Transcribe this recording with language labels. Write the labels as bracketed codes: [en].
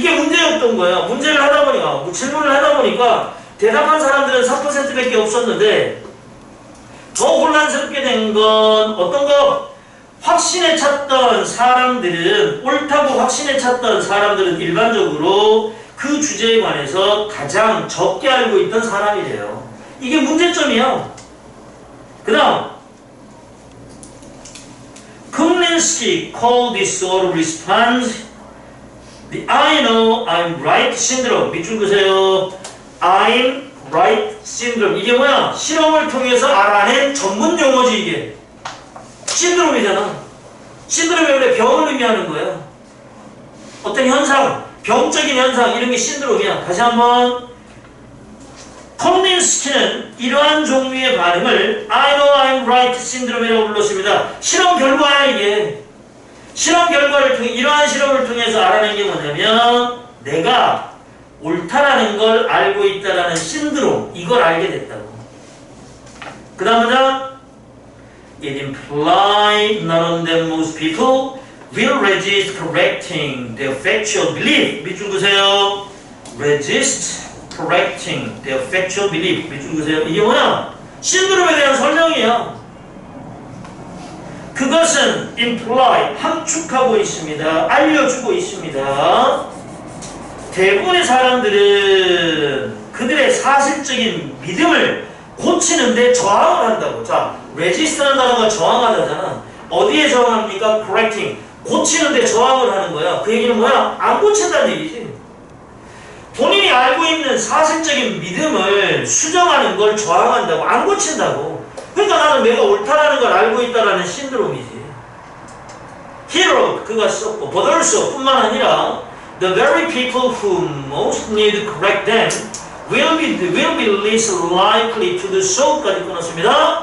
[ko] 이게 문제였던 거예요. 문제를 하다 보니까 질문을 하다 보니까 대답한 사람들은 4%밖에 없었는데 더 혼란스럽게 된 건 어떤 거? 확신에 찼던 사람들은 옳다고 확신에 찼던 사람들은 일반적으로 그 주제에 관해서 가장 적게 알고 있던 사람이래요. 이게 문제점이야. 그 다음 [en] Kulinski called this sort of response the I know I'm right syndrome. [ko] 밑줄 그세요. [en] I'm right syndrome. [ko] 이게 뭐야? 실험을 통해서 알아낸 전문 용어지 이게. 신드롬이잖아. 신드롬이 원래 병을 의미하는 거야. 어떤 현상, 병적인 현상 이런 게 신드롬이야. 다시 한번. 콜린스키는 이러한 종류의 반응을 [en] I know I'm right [ko] 신드롬이라고 불렀습니다. 실험 결과야 이게. 실험 결과를 통해 이러한 실험을 통해서 알아낸 게 뭐냐면 내가 옳다라는 걸 알고 있다라는 신드롬 이걸 알게 됐다고. 그 다음은 [en] It implied not only that most people will resist correcting their factual belief. [ko] 밑줄 그세요. [en] resist correcting their factual belief. [ko] 밑줄 그으세요. 이게 뭐야? 신드롬에 대한 설명이야. 그것은 imply, 함축하고 있습니다. 알려주고 있습니다. 대부분의 사람들은 그들의 사실적인 믿음을 고치는데 저항을 한다고. 자, resist라는 단어가 저항하다잖아. 어디에 저항합니까? correcting. 고치는데 저항을 하는 거야. 그 얘기는 뭐야? 안 고친다는 얘기지. 본인이 알고 있는 사실적인 믿음을 수정하는 걸 저항한다고. 안 고친다고. 그러니까 나는 내가 옳다라는 걸 알고 있다라는 신드롬이지. [en] Hero, [ko] 그가 썼고, [en] but also [ko] 뿐만 아니라 [en] the very people who most need to correct them will be least likely to do so까지 [ko] 끊었습니다.